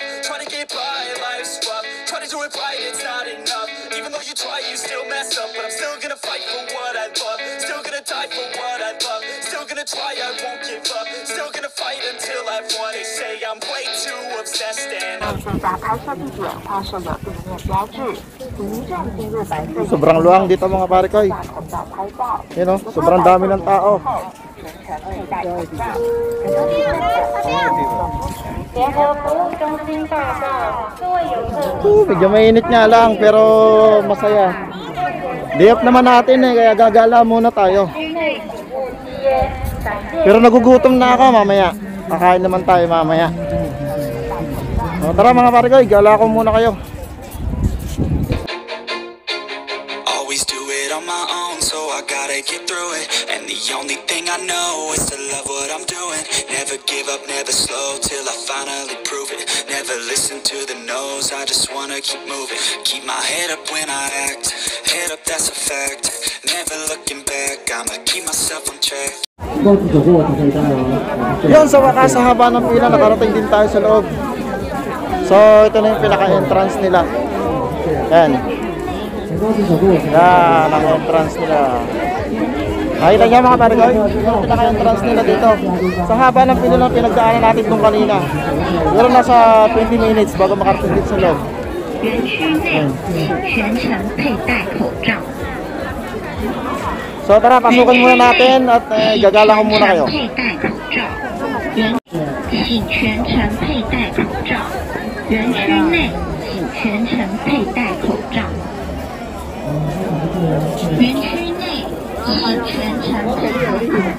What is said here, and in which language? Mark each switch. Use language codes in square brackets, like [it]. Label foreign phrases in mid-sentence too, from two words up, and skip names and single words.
[en] Trying to get by, life's rough. Try to do it right, it's not enough. Even though you try, you still mess up. But I'm still gonna fight for what I love. Still gonna die for what I give up. Still gonna try, I won't give up. Still gonna fight until I've won. They say I'm way too obsessed and [zh] 最佳拍摄地点拍摄的地面标志，请一站进入白色 [tl] Sobrang luwang dito mga pare ko. [zh] 大口罩拍照。 [tl] Yun oh, sobrang dami ng tao. [zh] 全程佩戴口罩。联合服务中心报告，各位游客。 [tl] Medyo mainit nga lang pero masaya. [en] Day off [tl] naman natin eh, kaya gagala muna tayo. Pero nagugutom na ako mamaya. Kakain naman tayo mamaya. O, tara mga pare ko, gala ko muna kayo. [en] always do it on my own, so I gotta get through it. And the only thing I know is to love what I'm doing. Never give up, never slow till I finally prove it. Never listen to the no's, I just wanna keep moving. Keep my head up when I act, head up, that's a fact. Never looking back, I'ma keep myself on track. [tl] Yun, sa wakas, sa haba ng pila, nakarating din tayo sa loob. So, ito na yung pinaka-entrance nila. Yan. Yan, ang entrance nila. Nakita niya mga pare ko, yung pinaka-entrance nila dito. Sa haba ng pila lang pinagdaanan natin nung kanina. Pero nasa 20 minutes bago makarating dito sa loob. [zh] 园区内全程佩戴口罩。 [tl] So tara, pasukan muna natin at gagala ko muna kayo. [zh] 佩戴口罩，请全程佩戴口罩。园区内请全程佩戴口罩。园区内请全程佩戴口罩。